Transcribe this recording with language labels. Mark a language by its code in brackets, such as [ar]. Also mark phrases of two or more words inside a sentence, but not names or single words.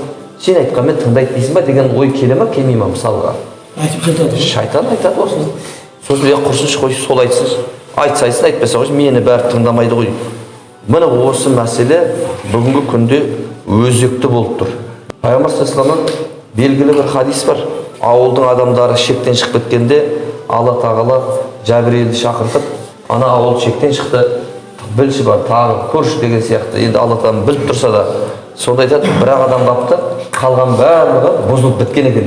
[kk] Сен айтқанмен тыңдайды дейсің ба деген ой келе ма, келмей ма мысалға? Айтып жатады. Шайтан айтады осыны. Сосын құрсыншы қой, сол айтсын. Айтса айтсын, айтпаса қойсын, мені бәрі тыңдамайды ғой. Міне осы мәселе бүгінгі күнде өзекті болып тұр. Пайғамбар [ar] صلى الله عليه وسلم [kk] белгілі бір хадис бар. Ауылдың адамдары шектен шығып кеткенде Алла тағала Жәбірейілді шақыртып, ана ауыл шектен шықты, білші бар, тағы көрші деген сияқты. Енді Алла тағала біліп тұрса да, сонда айтады, бір-ақ адам қапты, қалған барлығы бұзылып біткен екен.